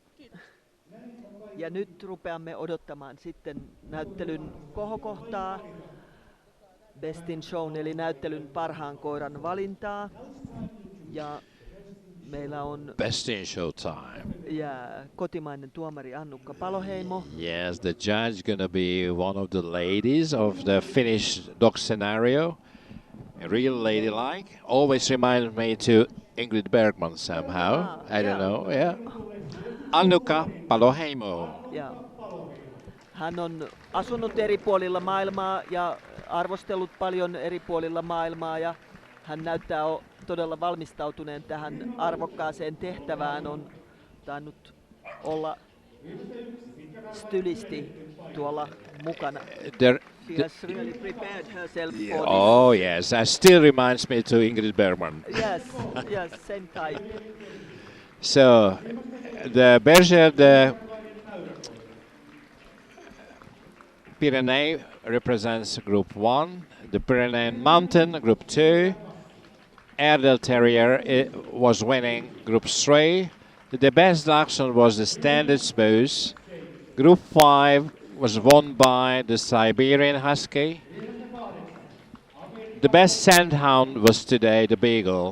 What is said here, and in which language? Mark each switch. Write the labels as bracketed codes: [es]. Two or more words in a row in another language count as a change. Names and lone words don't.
[fi] Ja nyt rupeamme odottamaan sitten näyttelyn kohokohtaa, [en] Best in Show, [fi] eli näyttelyn parhaan koiran valintaa. Ja meillä on [en] Best in Show time. [fi] Ja kotimainen tuomari Annukka Paloheimo. [en] Yes, the judge gonna be one of the ladies of the Finnish dog scenario. A real ladylike. Always reminds me to Ingrid Bergman somehow. I don't know. Yeah. Annukka Paloheimo. [fi] Ja hän on asunut eri puolilla maailmaa ja arvostellut paljon eri puolilla maailmaa ja hän näyttää todella valmistautuneen tähän arvokkaaseen tehtävään. On tainnut olla stylisti tuolla mukana. [en] She has really prepared herself for this. Oh yes, that still reminds me to Ingrid Bergman. Yes, same type. So, the Berger, the Pyrenees represents Group 1, the Pyrenees Mountain, Group 2, Airedale Terrier was winning Group 3, the best action was the Standard Smooth, Group 5 was won by the Siberian Husky, the best Sandhound was today the Beagle.